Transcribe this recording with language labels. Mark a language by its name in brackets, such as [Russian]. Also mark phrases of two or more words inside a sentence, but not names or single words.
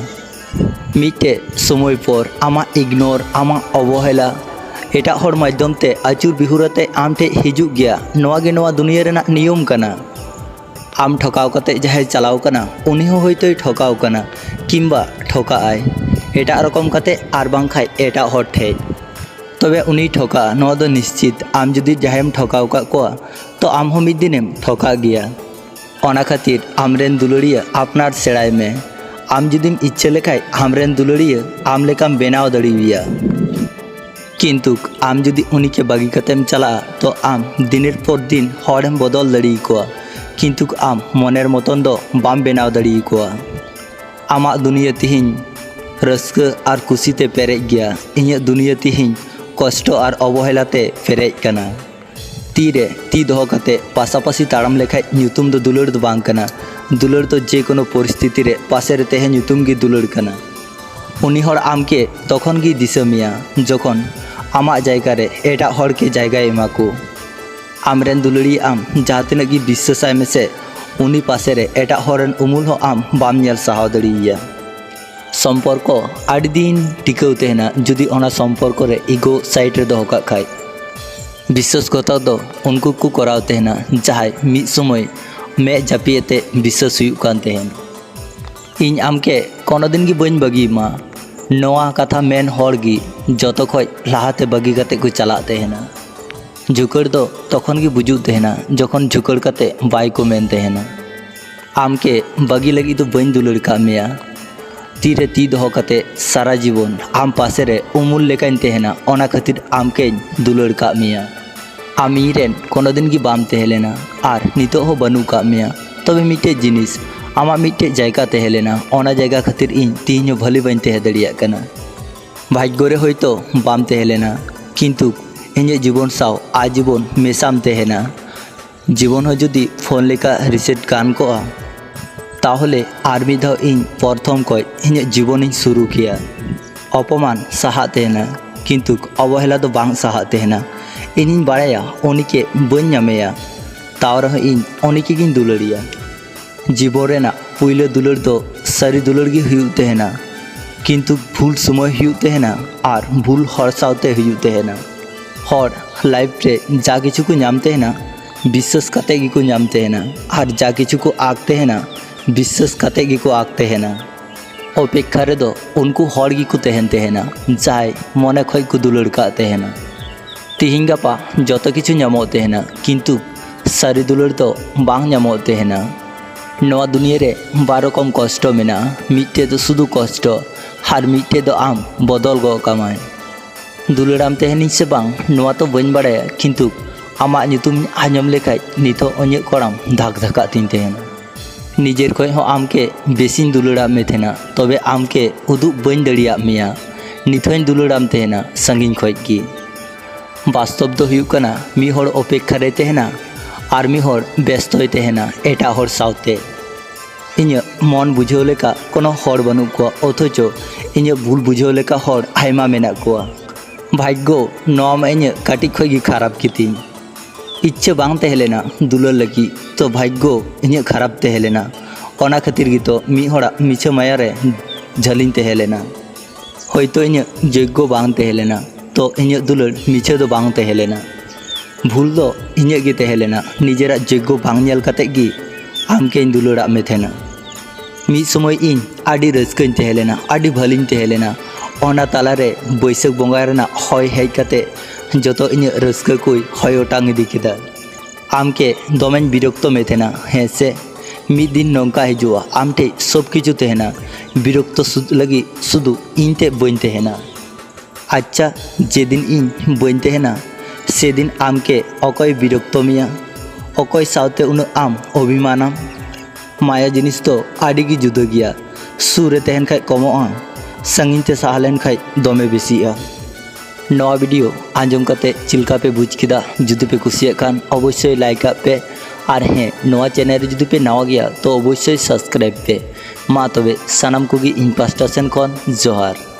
[Santali] मिटे समय पर आमा इग्नोर आमा अवहेला एटा हर माध्यम ते आचुर बिहुरते आम ठे हिजुग गया नवा गे नवा दुनिया रेना नियम कना। आम ठकाव कते जहाय चलाव कना उनी हो होयतोय ठकाव कना किंबा ठका आय एटा रकम कते आर बांग खाय एटा हर ठे तबे उनी ठका नवा दो निश्चित। आम जुदी जहायम ठकाव का कोआ तो आम हो मिद दिनेम ठका गया। ओना खातिर आमरेन दुलड़िया आपनार सेड़ाय में आम जुदीम इच्छा लेखाय आमरेन दुलड़िया आम लेकाम बेनाव दड़िया किंतु आम जुदी उनी के बागी कतेम चला तो आम दिनेर पर दिन हरेम बदल दड़ी कोआ किंतु आम मनेर मतन दो बाम बेनाव दड़ी कोआ। आमा दुनिया तिहिन रस्क और खुशीते पेरेज गया इᱧᱟᱹᱜ दुनिया तिहिन कष्ट और अवहेलाते पेरेज कना। तीरे ती दोहो कते पासापासी ताड़ाम लेखाय ᱧᱩᱛᱩᱢ दो दुलड़ दो बांग कना। दुलड़ तो जे कोनो परिस्थिति रे पासे रे तेहे ᱧᱩᱛᱩᱢ गी दुलड़ कना। उनी हर आम के तखन गी दिशा मिया जखन आमा जायगा रे एटा हर के जायगा एमाको। आमरेन दुलड़ी आम जहाँ तिना गी विश्वासाय मेसे उनी पासे रे एटा हरन उमुल हो आम बाम नेल साहाव दड़िया। सम्पर्क आड़ी दिन टिकाव तेहेना जुदी ओना सम्पर्क रे इगो साइड रे दोहो काग खाय। विश्वासघातक दो उनको को कराव तेहेना जहाय मिद समय मे जापिएते विश्वास हुयुग कान तेहेन। ᱤᱧ आमके कोनो दिन गी बइन बगी मा नवा कथा मेन हर गी जतो खय लाहाते बगी कते को चला तेहेना। झुकड़ दो तखन गी बुझुग तेहेना जखन झुकड़ कते बाय को मेन तेहेना। आमके बगी लगी तो बइन दुलड़ का मेया तीरे ती दोहो कते सारा जीवन आम पासे रे उमुल लेकान तेहेना ओना खातिर आमके दुलड़ का मेया। आमीरेन कोनो दिन गी बाम तेहेलेना आर नितो हो बनू का मेया तबे मिटे जिनिस आमा मिटे जायगा तेहेलेना ओना जायगा खातिर इन तिहिनो भली बइन तेहे दड़िया कना। भाग्य रे होयतो बाम तेहेलेना किंतु इᱧ जीवन साव आजीवन मेसाम तेहेना। जीवन हो जुदी फोन लेका रिसेट कान कोआ ताहले आर मिद धाव इन प्रथम कय इᱧ जीवन इन शुरू किया। अपमान साहा तेहेना किंतु अवहेला दो बांग साहा तेहेना। इनिन बाड़ाया उनी के बइन ᱧᱟᱢᱮᱭᱟ ताव रह इन उनी के गिन दुलड़िया। जीवन रेना पुइले दुलड़ दो सारी दुलड़ गी हुयुग तेहेना किंतु भूल समय हुयुग तेहेना आर भूल हर सावते हुयुग तेहेना। हर लाइफ रे जा किछु को ᱧᱟᱢ तेहेना विश्वास कते गी को ᱧᱟᱢ तेहेना आर जा किछु को आग तेहेना विश्वास कते गी को आग तेहेना। अपेक्षा रे दो उनको हर गी को तेहेन तेहेना जाय मने खय को दुलड़ का तेहेना। तिहिन गापा जतो किछु ᱧᱟᱢᱚᱜ तेहेना किंतु सारी दुलड़ दो बांग ᱧᱟᱢᱚᱜ तेहेना। नवा दुनिया रे बार रकम कष्ट मेना मिट्टे तो शुधु कष्ट हर मिट्टे दो आम बदल गो कामाय। दुलड़ाम तेहेनी से बांग नवा तो बइन बाड़ाया किंतु आमा ᱧᱩᱛᱩᱢ आंजम लेखाय नितो अñे कोड़ाम धाक धाका तीन तेहेना। निजेर खय हो आमके बेसिन दुलड़ाम मे तेहेना तबे आमके उदुग बइन दड़िया मेया निथोñ दुलड़ाम तेहेना संगिन खय की। वास्तव दो हुयुग कना मी हर अपेक्षा रे तेहेना आर मी हर व्यस्तय तेहेना एटा हर सावते। इᱧ मन बुझाव लेका कोनो हर बानुग कोआ अथचो ᱤᱧᱟᱹᱜ ᱵᱷᱩᱞ ᱵᱩᱡᱷᱟᱹᱣ ᱞᱮᱠᱟ ᱦᱚᱲ ᱟᱭᱢᱟ ᱢᱮᱱᱟᱜ ᱠᱚᱣᱟ। ᱵᱷᱟᱜᱽᱜᱚ ᱱᱚᱣᱟ ᱢᱟ ᱤᱧᱟᱹᱜ ᱠᱟᱹᱴᱤᱡ ᱠᱷᱚᱡ ᱜᱮ ᱠᱷᱟᱨᱟᱯ ᱜᱮᱛᱤᱧ। इच्छा बांग तहलेना दुलार लगी तो भाग्यो इन खराब तहलेना ओना खातिर गितो मी होड़ा मिछा माया रे झलिन तहलेना होयतो इन योग्य बांग तहलेना तो इन दुलार मिछा दो बांग तहलेना भूल दो इन गे तहलेना निजेरा योग्य बांग नेल कते गी आमके इन दुलारा में थेना मी समय इन आडी रस्कन तहलेना आडी भलिन तहलेना ओना तालारे बैसाख बंगा रेना हय हेज कते जो इन रस्क कोई हय ओटांग इदी केदा आमके दमें बिरक्त में थेना हें से मिद दिन नौका हजुआ आम ठे सब किचु तहना बिरक्त लगी शुधु इन ते बन तहना अच्छा जेदिन इन बन तहना से दिन आमके अकय बिरक्त मिया अकय सावते उन आम अभिमानम माया जिनिस तो आडी गी जुदा गिया सुरे तहन खाय कमोआ संगिन ते साहलेन खाय दमे बेसिया नवा वीडियो आंजम कते चिलका पे बुझ किदा जुदी पे कुसिया खान अवश्य लाइक पे और हें नवा चैनल जुदी पे नवा गया तो अवश्य सब्सक्राइब पे मा तबे सनम कोगी इन पास्टा सेन खन जोहार।